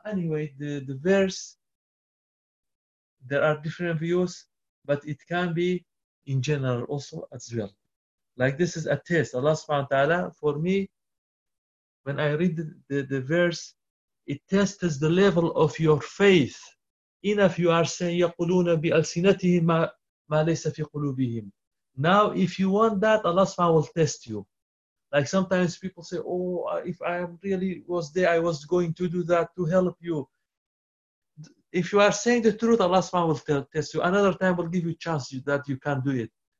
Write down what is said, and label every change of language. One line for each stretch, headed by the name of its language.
English: Anyway, the verse, there are different views, but it can be in general also as well. Like this is a test. Allah subhanahu wa ta'ala, for me, when I read the verse, it tests the level of your faith. Enough you are saying,
Arabic: يَقُلُونَ بِأَلْسِنَتِهِمْ مَا لَيْسَ فِي قُلُوبِهِمْ.
English: Now, if you want that, Allah subhanahu wa ta'ala will test you. Like sometimes people say, oh, if I really was there, I was going to do that to help you. If you are saying the truth, Allah subhanahu wa ta'ala will test you. Another time will give you a chance that you can do it.